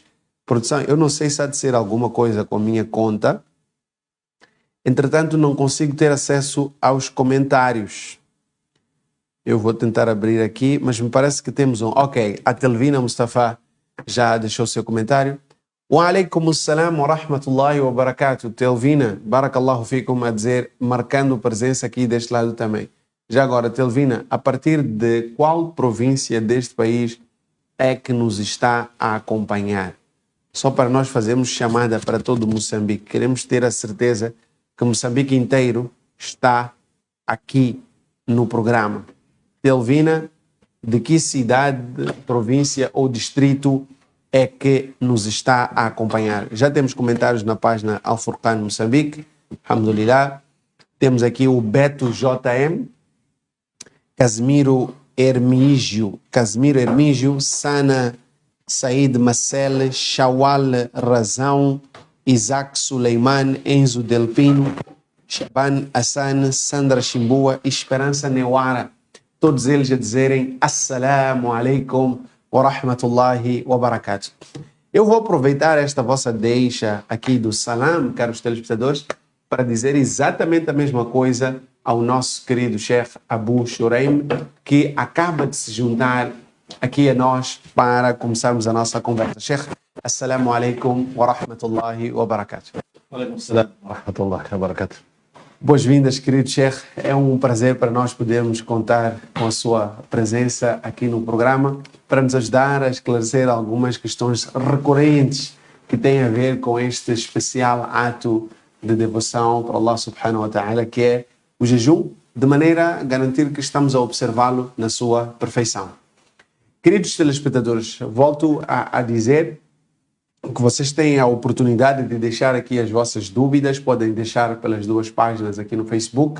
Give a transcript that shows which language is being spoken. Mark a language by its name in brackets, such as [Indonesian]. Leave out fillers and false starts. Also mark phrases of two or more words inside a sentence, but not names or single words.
[Portuguese] Produção, eu não sei se há de ser alguma coisa com a minha conta. Entretanto, não consigo ter acesso aos comentários. Eu vou tentar abrir aqui, mas me parece que temos um. Ok, a Telvina Mustafa já deixou o seu comentário. [Arabic] وعليكم السلام ورحمة الله وبركاته. [Portuguese] Telvina, [Arabic] بارك الله فيكم [Portuguese] a dizer, marcando presença aqui deste lado também. Já agora, Telvina, a partir de qual província deste país é que nos está a acompanhar? Só para nós fazermos chamada para todo Moçambique. Queremos ter a certeza que Moçambique inteiro está aqui no programa. Telvina, de que cidade, província ou distrito é que nos está a acompanhar? Já temos comentários na página Al-Furqan Moçambique, alhamdulillah. Temos aqui o Beto JM, Casimiro Hermígio, Sana Said Marcel, Shawal Razão, Isaac Suleiman, Enzo Delpino, Shaban Hassan, Sandra Chimbua, Esperança Neuara. Todos eles a dizerem [Arabic] السلام عليكم ورحمة الله وبركاته. [Portuguese] Eu vou aproveitar esta vossa deixa aqui do salam, caros telespectadores, para dizer exatamente a mesma coisa ao nosso querido Sheikh Abu Shuraim, que acaba de se juntar aqui a nós para começarmos a nossa conversa. [Arabic] شيخ، السلام عليكم ورحمة الله وبركاته. وعليكم السلام ورحمة الله وبركاته. [Portuguese] Boas-vindas, querido Sheikh. É um prazer para nós podermos contar com a sua presença aqui no programa para nos ajudar a esclarecer algumas questões recorrentes que têm a ver com este especial ato de devoção para [Arabic] الله سبحانه وتعالى, [Portuguese] que é o jejum, de maneira a garantir que estamos a observá-lo na sua perfeição. Queridos telespectadores, volto a dizer que vocês têm a oportunidade de deixar aqui as vossas dúvidas, podem deixar pelas duas páginas aqui no Facebook.